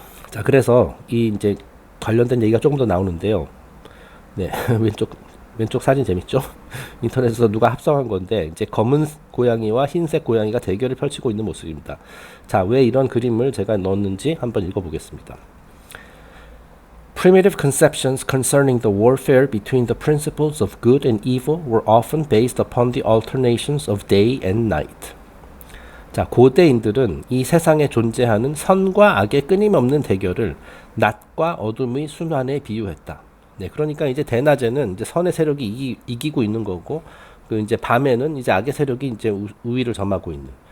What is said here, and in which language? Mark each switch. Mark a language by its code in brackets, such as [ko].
[ko] 자, 그래서 이 이제 관련된 얘기가 조금 더 나오는데요. 네, 왼쪽 사진 재밌죠? 인터넷에서 누가 합성한 건데 이제 검은 고양이와 흰색 고양이가 대결을 펼치고 있는 모습입니다. 자, 왜 이런 그림을 제가 넣었는지 한번 읽어보겠습니다. [en] Primitive conceptions concerning the warfare between the principles of good and evil were often based upon the alternations of day and night. [ko] 자, 고대인들은 이 세상에 존재하는 선과 악의 끊임없는 대결을 낮과 어둠의 순환에 비유했다. 네, 그러니까 이제 대낮에는 이제 선의 세력이 이기고 있는 거고, 그 이제 밤에는 이제 악의 세력이 이제 우위를 점하고 있는.